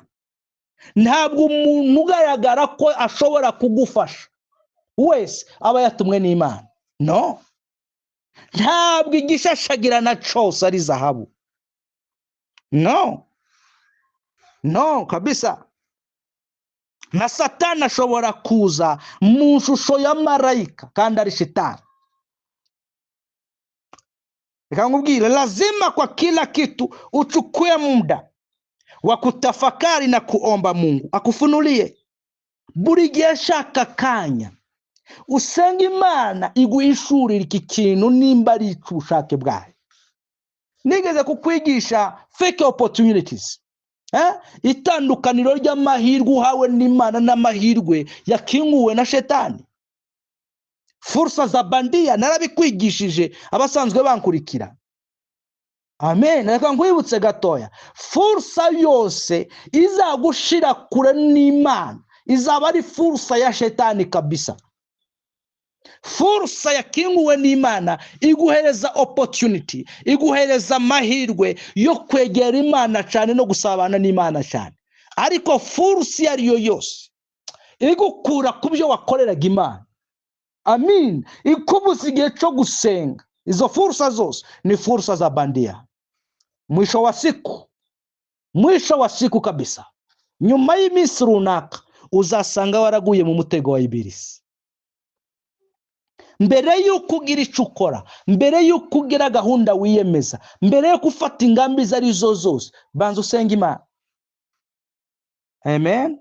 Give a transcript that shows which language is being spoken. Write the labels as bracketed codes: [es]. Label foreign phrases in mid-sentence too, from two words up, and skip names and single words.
[rw] Ntabwo umuntu ugaragara ko ashobora kugufasha wese aba yatumwe n'Imana. No. Ntabwo igishashagirana cyose ari zahabu. No. No, kabisa. Na Satani ashobora kuza mu shusho ya marayika kandi ari shetani. [sw] Nikangubwira lazima kwa kila kitu uchukue muda wa kutafakari na kuomba Mungu akufunulie. [rw] Buri gihe shaka kanya usenga Imana iguhishurira iki kintu nimba ari ubushake bwayo. Nigeze kukwigisha [en] fake opportunities. [rw] Itandukaniro ry'amahirwe uhawe n'Imana n'amahirwe yakinguwe na shetani. [sw] Fursa za bandia [rw] narabikwigishije abasanzwe bankurikira. Amen. Reka nkwibutse gatoya. Fursa yose izagushira kure n'Imana izaba ari fursa ya shetani kabisa. fursa yakinguwe n'Imana iguhereza opportunity, iguhereza amahirwe yo kwegera Imana cyane no gusabana n'Imana cyane. Ariko fursa iyo ariyo yose igukura ku byo wakoreraga Imana, amin, ikubuza igihe cyo gusenga, izo fursa zose ni [sw] fursa za bandia. Mwisho wa siku kabisa, [rw] nyuma y'iminsi runaka uzasanga waraguye mu mutego wa Ibilisi. Mbere y'uko ugira icyo ukora, mbere y'uko ugira gahunda wiyemeza, mbere yo gufata ingambi izo ari zo zose, banza usenga Imana. Amen.